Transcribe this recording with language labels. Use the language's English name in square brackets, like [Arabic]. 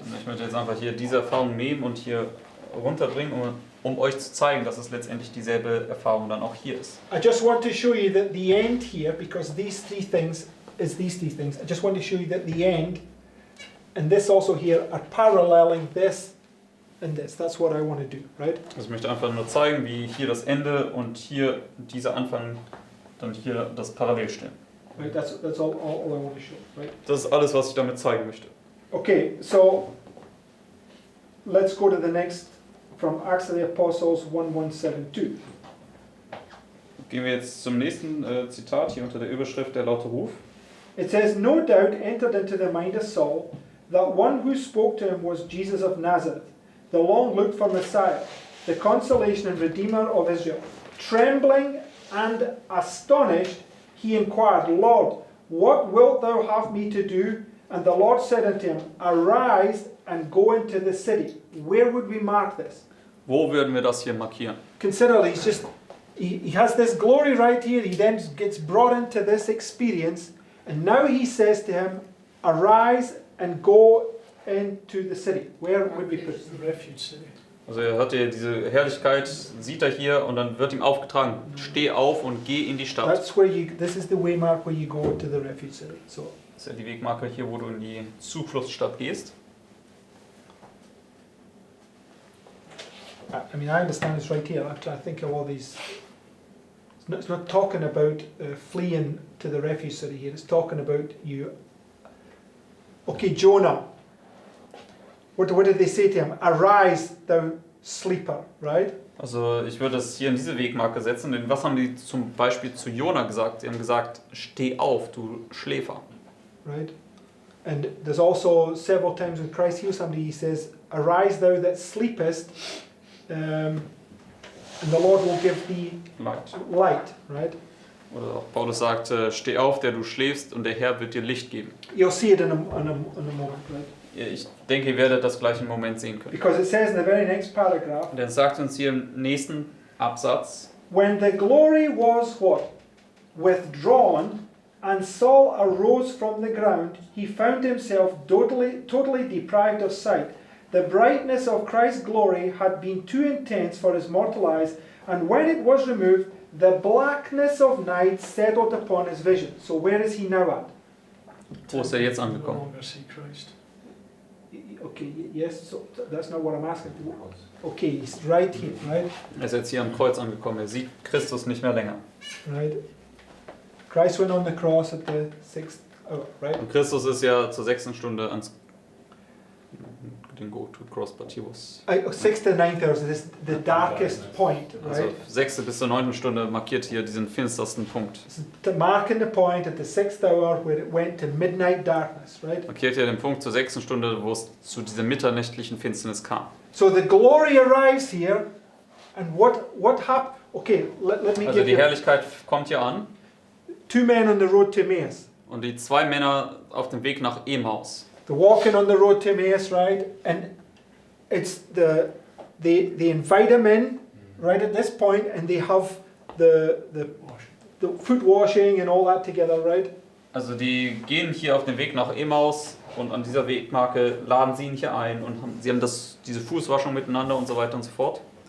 [German] Und ich möchte jetzt einfach hier diese Erfahrung nehmen und hier runterbringen, um euch zu zeigen, dass es letztendlich dieselbe Erfahrung dann auch hier ist. [English] I just want to show you that the end here, because these three things is these three things, I just want to show you that the end and this also here are paralleling this and this. That's what I want to do, right? [German] Also ich möchte einfach nur zeigen, wie hier das Ende und hier dieser Anfang Dann hier das parallel stellen. Right, that's all I want to show. Right. Das ist alles, was ich damit zeigen möchte. [English] Okay, so let's go to the next from Acts of the Apostles 1172. [German] Gehen wir jetzt zum nächsten Zitat hier unter der Überschrift Der laute Ruf. [English] It says, "No doubt entered into the mind of Saul that one who spoke to him was Jesus of Nazareth, the long looked for Messiah, the consolation and Redeemer of Israel. Trembling and astonished, he inquired, Lord, what wilt thou have me to do? And the Lord said unto him, Arise and go into the city." Where would we mark this? [German] Wo würden wir das hier markieren? [English] Consider he has this glory right here. He then gets brought into this experience, and now he says to him, "Arise and go into the city." Where would we put it? The refuge city. [German] Also er hat hier diese Herrlichkeit, sieht er hier und dann wird ihm aufgetragen, steh auf und geh in die Stadt. [English] That's where this is the waymark where you go to the refuge city. So [German] Das ist ja die Wegmarke hier, wo du in die Zufluchtsstadt gehst. [English] I mean, I understand it's right here. I think of all these. It's not talking about fleeing to the refuge city here. It's talking about you. Okay, Jonah. What did they say to him? Arise, thou sleeper, right? [German] Also ich würde es hier in diese Wegmarke setzen, denn was haben die zum Beispiel zu Jona gesagt? Sie haben gesagt, steh auf, du Schläfer. [English] Right? And there's also several times when Christ heals somebody, he says, "Arise, thou that sleepest, and the Lord will give thee light," right? [German] Oder auch Paulus sagt, steh auf, der du schläfst, und der Herr wird dir Licht geben. [English] You'll see it in a moment, right? [German] Ich denke, ihr werdet das gleich im Moment sehen können. [English] Because it says in the very next paragraph, [German] Und er sagt uns hier im nächsten Absatz, [English] when the glory was what? Withdrawn, and Saul arose from the ground, he found himself totally deprived of sight. The brightness of Christ's glory had been too intense for his mortal eyes, and when it was removed, the blackness of night settled upon his vision. So where is he now at? [German] wo ist er jetzt [English] No [German] angekommen? [English] longer see Christ. Okay, yes, so that's not what I'm asking. Okay, he's right here, right? [German] Er ist jetzt hier am Kreuz angekommen, er sieht Christus nicht mehr länger. [English] Right. Christ went on the cross at the 6th hour, right? [German] Und Christus ist ja zur 6. Stunde ans [English] didn't go to the cross, but he was. 6th to 9th hour, so this is the darkest point, [German] Also [English] right? [German] 6. bis zur 9. Stunde markiert hier diesen finstersten Punkt. [English] To marking the point at the 6th hour where it went to midnight darkness, right? [German] Markiert hier den Punkt zur 6. Stunde, wo es zu dieser mitternächtlichen Finsternis kam. [English] So the glory arrives here, and what happened? Okay, let me [German] Also [English] give [German] die [English] you [German] Herrlichkeit kommt hier an [English] two men on the road to Emmaus. [German] und die zwei Männer auf dem Weg nach Emmaus. [English] They're walking on the road to Emmaus, right? And it's they invite him in right at this point, and they have the foot washing and all that together, right? [German] Also die gehen hier auf den Weg nach Emmaus und an dieser Wegmarke laden sie ihn hier ein und sie haben diese Fußwaschung miteinander und so weiter und so fort.